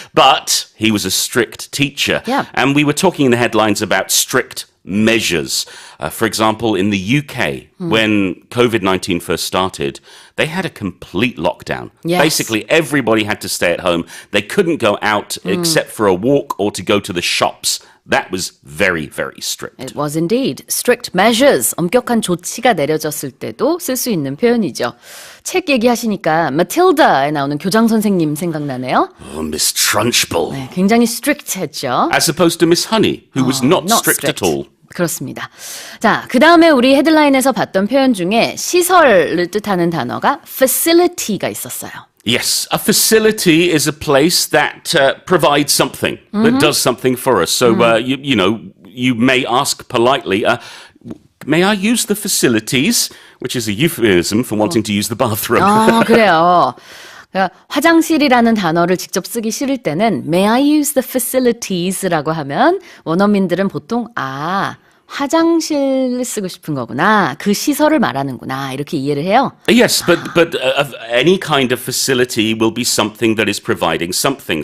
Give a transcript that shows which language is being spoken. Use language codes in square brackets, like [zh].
[en] But he was a strict teacher. Yeah. And we were talking in the headlines about strict measures. For example, in the UK, when COVID-19 first started, they had a complete lockdown. Yes. Basically, everybody had to stay at home. They couldn't go out except for a walk or to go to the shops. That was very, very strict. It was indeed. Strict measures. [ko] 엄격한 조치가 내려졌을 때도 쓸 수 있는 표현이죠. 책 얘기하시니까 마틸다에 나오는 교장 선생님 생각나네요. [en] Oh, Miss Trunchbull. [ko] 네, 굉장히 strict했죠. [en] As opposed to Miss Honey, who was not strict at all. [ko] 그렇습니다. 자, 그 다음에 우리 헤드라인에서 봤던 표현 중에 시설을 뜻하는 단어가 facility가 있었어요. [en] Yes, a facility is a place that provides something, that does something for us. So, you may ask politely, may I use the facilities? Which is a euphemism for wanting to use the bathroom. [ko] 그래요. 화장실이라는 단어를 직접 쓰기 싫을 때는 [en] May I use the facilities [ko] 라고 하면 원어민들은 보통 화장실 쓰고 싶은 거구나. 그 시설을 말하는구나. 이렇게 이해를 해요. [en] Yes, but any kind of facility will be something that is providing something.